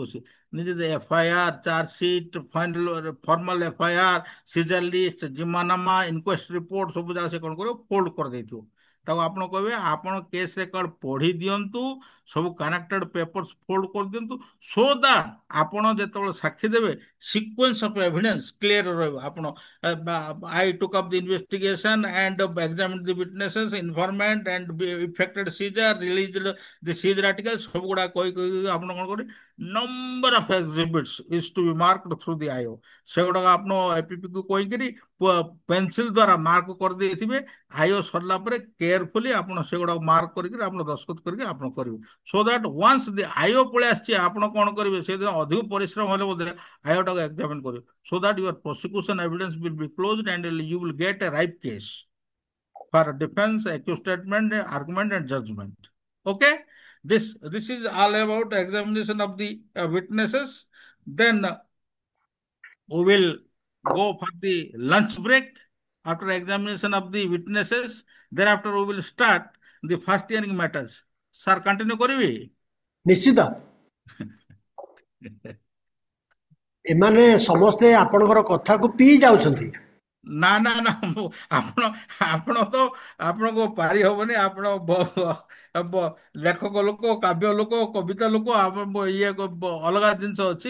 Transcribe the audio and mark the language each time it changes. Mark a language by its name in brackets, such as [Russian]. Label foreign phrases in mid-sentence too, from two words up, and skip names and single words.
[Odia] ସେ ନିଜେ [English] FIR, chargesheet, formal FIR, seizure list, [Odia] ଜିମାନାମା, [English] inquest report [Odia] ସବୁ ଯାକ ସେ କଣ କରିବ? ଫୋଲ୍ଡ କରିଦେଇଥିବ। ତାକୁ ଆପଣ କହିବେ ଆପଣ [English] case record [Odia] ପଢି ଦିଅନ୍ତୁ, ସବୁ [English] connected papers fold [Odia] କରିଦିଅନ୍ତୁ, [English] so that [Odia] ଆପଣ ଯେତେବେଳେ ସାକ୍ଷୀ ଦେବେ [English] sequence of evidence clear [Odia] ରହିବ। [English] ଆପଣ I took up the investigation and examined the witnesses, informant and effected seizure, released the seizure articles [Odia] ସବୁ ଗୁଡା କହି କହି ଆପଣ କଣ କରିବେ? [English] Number of exhibits is to be marked through the IO. [Odia] ସେଗୁଡାକ ଆପଣ ଏପିପି କୁ କହିକିରି ପେନସିଲ ଦ୍ଵାରା ମାର୍କ କରିଦେଇଥିବେ। ଆଇଓ ସରିଲା ପରେ କେୟାରଫୁଲି ଆପଣ ସେଗୁଡାକ ମାର୍କ କରିକି ଆପଣ ଦସ୍ତଖତ କରିକି ଆପଣ କରିବେ। [English] so that once the IO [Odia] ପଳେଇ ଆସିଛି, ଆପଣ କଣ କରିବେ? ସେଦିନ ଅଧିକ ପରିଶ୍ରମ ହେଲେ ବୋଧେ ଆଇଓଟାକୁ ଏକ୍ସାମିନ କରିବେ। [English] So that your prosecution evidence will be closed and you will get a ripe case for defense, accused statement, argument, and judgment. Okay, this is all about examination of the witnesses. Then we will go for the lunch break after examination of the witnesses. Thereafter we will start the first hearing matters. Sir, continue କରିବି? [Odia] ନିଶ୍ଚିତ। ଏମାନେ ସମସ୍ତେ ଆପଣଙ୍କର କଥାକୁ ପିଇ ଯାଉଛନ୍ତି। ନା ନା ନା, ଆପଣ ଆପଣ ତ ଆପଣଙ୍କୁ ପାରି ହବନି। ଆପଣ ଲେଖକ ଲୋକ, କାବ୍ୟ ଲୋକ, କବିତା ଲୋକ, ଇଏ ଅଲଗା ଜିନିଷ ଅଛି।